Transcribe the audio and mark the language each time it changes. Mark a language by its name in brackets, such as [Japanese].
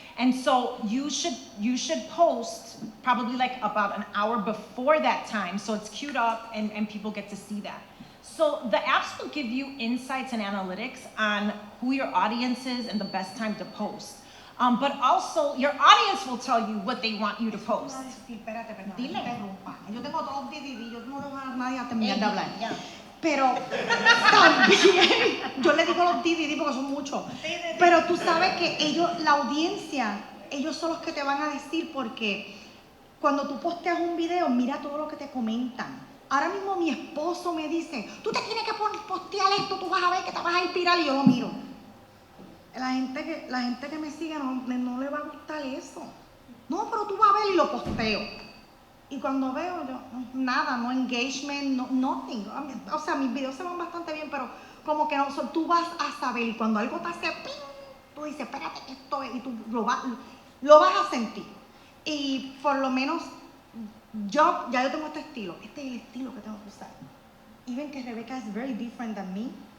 [English] And so you should post probably like about an hour before that time, so it's queued up and people get to see that. So the apps will give you insights and analytics on who your audience is and the best time to post. But also your audience will tell you what they want you to post. [Spanish] Espérate, Dile. yo tengo todos los DVD, yo no dejo a nadie a terminar de hablar. [English] Yeah. [Spanish] Pero también, yo le digo los DVD porque son muchos. Pero tú sabes que ellos, la audiencia, ellos son los que te van a decir, porque cuando tú posteas un video, mira todo lo que te comentan. Ahora mismo mi esposo me dice, tú te tienes que postear esto, tú vas a ver que te vas a ir viral, y yo lo miro. La gente que me sigue no le va a gustar eso. No, pero tú vas a ver, y lo posteo. Y cuando veo, yo, nada, [English] no engagement, no, nothing. [Spanish] O sea, mis videos se van bastante bien, pero como que no, tú vas a saber, y cuando algo te hace ping, tú dices, espérate, esto es, y tú lo vas a sentir. Y por lo menos, ya yo tengo este estilo. Este es el estilo que tengo que usar. [English] Even que Rebeca es very different than me.